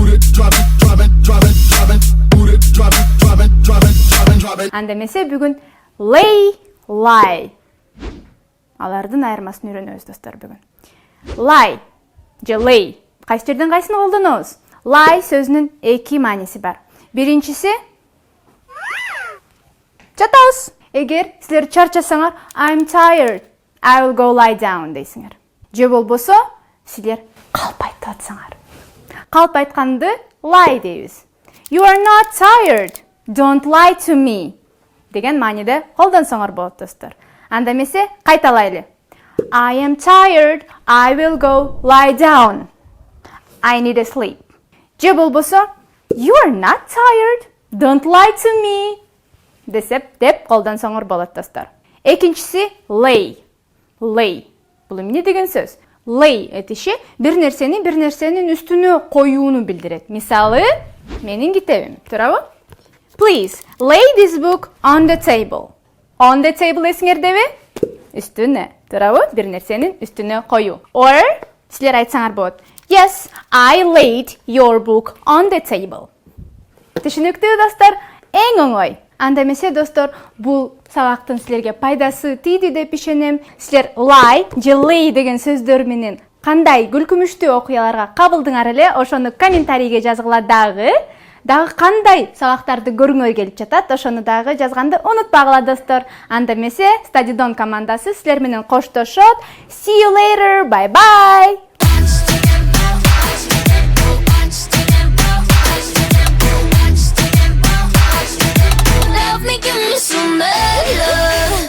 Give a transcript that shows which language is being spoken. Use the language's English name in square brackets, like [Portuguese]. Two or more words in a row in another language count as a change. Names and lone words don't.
[Kyrgyz] Анда эмесе бүгүн [English] lay, lie. [Kyrgyz] Алардын айырмасын үйрөнөбүз достор бүгүн. Lie же lay. Кайсы жерден кайсыны колдонобуз? Lie сөзүнүн эки мааниси бар. Биринчиси жатабыз. Эгер силер чарчасаңар, [English] I'm tired, I will go lie down [Kyrgyz] дейсиңер. Же болбосо силер калп айтып атсаңар. Калп айтканды lie дейбиз. [English] You are not tired, don't lie to me [Kyrgyz] деген мааниде колдонсоңор болот достор. Анда эмесе кайталайлы. [English] I am tired, I will go lie down. I need a sleep. [Kyrgyz] Же болбосо [English] You are not tired, don't lie to me [Kyrgyz] деп колдонсоңор болот достор. Экинчиси lay. Lay. Бул эмне деген сөз? Lay этиши бир нерсенин үстүнө коюуну билдирет. Мисалы, менин китебим, туурабы? [English] Please, lay this book on the table. On the table [Kyrgyz] эсиңердеби? Үстүнө, туурабы? Бир нерсенин үстүнө коюу. Or силер айтсаңар болот. [English] Yes, I laid your book on the table. [Kyrgyz] Түшүнүктүү достор, эң оңой. Анда эмесе достор, бул сабактын силерге пайдасы тийди деп ишенем. Силер lie же lay деген сөздөр менен кандай күлкүмүштүү окуяларга кабылдыңар эле, ошону комментарийге жазгыла дагы кандай сабактарды көргүңөр келип жатат, ошону дагы жазганды унутпагыла достор. Анда эмесе Стадидон командасы силер менен коштошот. [English] See you later. Bye bye. Give me some love.